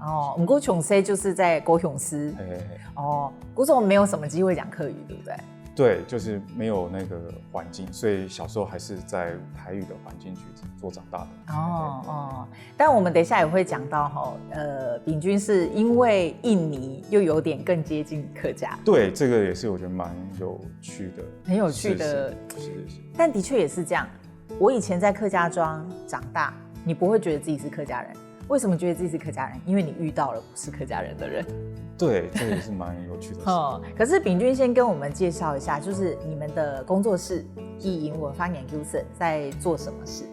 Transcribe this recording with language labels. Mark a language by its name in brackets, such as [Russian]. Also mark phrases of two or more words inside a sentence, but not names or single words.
[Chinese] 哦，不過從小就是在高雄市，哦，古總沒有什麼機會講客語，對不對？對，就是沒有那個環境，所以小時候還是在台語的環境去做長大的。但我們等一下也會講到秉均是因為印尼又有點更接近客家。對，這個也是我覺得蠻有趣的，很有趣的。是。但的確也是這樣，我以前在客家莊長大，你不會覺得自己是客家人。為什麼覺得自己是客家人？因為你遇到了不是客家人的人。對，這也是蠻有趣的事。可是秉均先跟我們介紹一下，就是你們的工作室意音文化研究室在做什麼事？